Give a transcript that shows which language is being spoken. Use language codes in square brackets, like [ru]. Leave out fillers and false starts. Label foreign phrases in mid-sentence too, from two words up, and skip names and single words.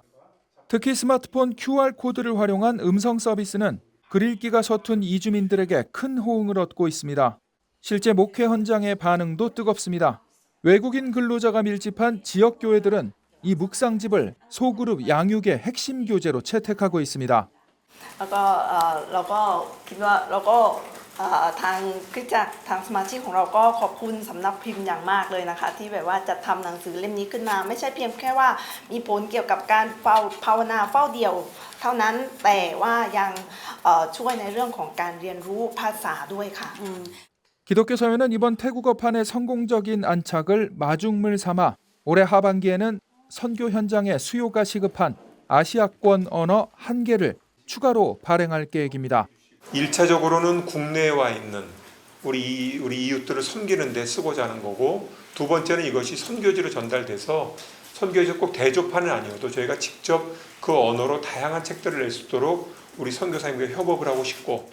[ko] 특히 스마트폰 QR코드를 활용한 음성 서비스는 글 읽기가 서툰 이주민들에게 큰 호응을 얻고 있습니다. 실제 목회 현장의 반응도 뜨겁습니다. 외국인 근로자가 밀집한 지역 교회들은 이 묵상집을 소그룹 양육의 핵심 교재로 채택하고 있습니다. [th] เราก็คิดว่าเราก็ทางคริสตจักรทางสมาชิกของเราก็ขอบคุณสำนักพิมพ์อย่างมากเลยนะคะที่แบบว่าจัดทำหนังสือเล่มนี้ขึ้นมาไม่ใช่เพียงแค่ว่ามีผลเกี่ยวกับการภาวนาเฝ้าเดี่ยวเท่านั้นแต่ว่ายังช่วยในเรื่องของการเรียนรู้ภาษาด้วยค่ะ [ko] 기독교 사회는 이번 태국어판의 성공적인 안착을 마중물 삼아 올해 하반기에는 선교 현장에 수요가 시급한 아시아권 언어 1개를 추가로 발행할 계획입니다. 1차적으로는 국내에 와 있는 우리 이웃들을 섬기는 데 쓰고자 하는 거고, 두 번째는 이것이 선교지로 전달돼서 선교지 꼭 대조판은 아니어도 저희가 직접 그 언어로 다양한 책들을 낼 수 있도록 우리 선교사님과 협업을 하고 싶고,